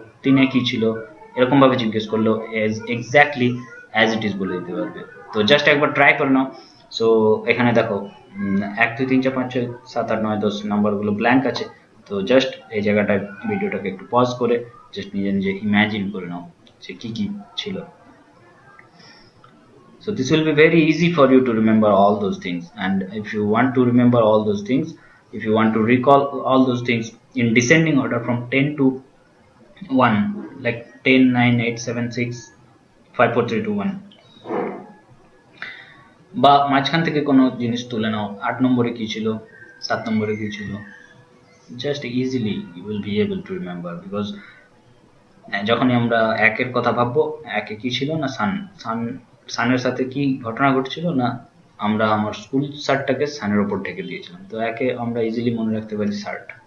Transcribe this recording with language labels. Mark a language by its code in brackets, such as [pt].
[bn] তিনে কি ছিল, এরকম ভাবে জিজ্ঞেস করলো এক্স্যাক্টলি অ্যাজ ইট ইজ বলে দিতে পারবে। তো জাস্ট একবার ট্রাই করে নাও। সো এখানে দেখো 1 2 3 4 5 6 7 8 9 10 নাম্বারগুলো ব্ল্যাঙ্ক আছে। তো জাস্ট এই জায়গাটায় ভিডিওটাকে একটু পজ করে জাস্ট নিজে নিজে ইম্যাজিন করে নাও যে কি কি ছিল। [en] So this will be very easy for you to remember all those things. And if you want to remember all those things, if you want to recall all those things in descending order from 10 to 1, like 10 9 8 7 6 5 4 3 2 1, [bn] বা মাঝখান থেকে কোনো জিনিস তুলে নাও, 8 নম্বরে কি ছিল, 7 নম্বরে কি ছিল, [en] just easily you will be able to remember, because [bn] যখনই আমরা একের কথা ভাববো, একে কি ছিল না সান, সানের সাথে কি ঘটনা ঘটছিল না, আমরা আমার স্কুল শার্টটাকে সানের উপর ঢেকে দিয়েছিলাম, তো একে আমরা ইজিলি মনে রাখতে পারি শার্ট।